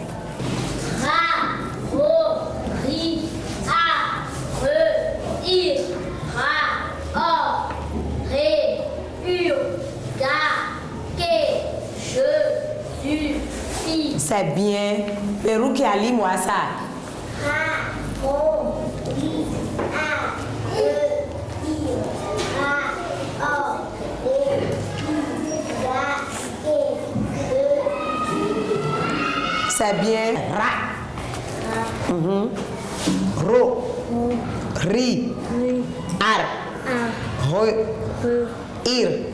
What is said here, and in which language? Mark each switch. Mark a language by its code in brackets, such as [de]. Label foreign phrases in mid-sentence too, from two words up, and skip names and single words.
[fr] Ra, ro, ri, a, re, ir, ra, or, ré, ur, ga, ke, je, tu, fi. C'est bien. Pérou qui a lu moi ça. Ra, ro, ri, a, re, ir, ra, or, ré, ur, ga, ke, c'est bien. Ra. Ro. Ri. Ar. Re. Ir.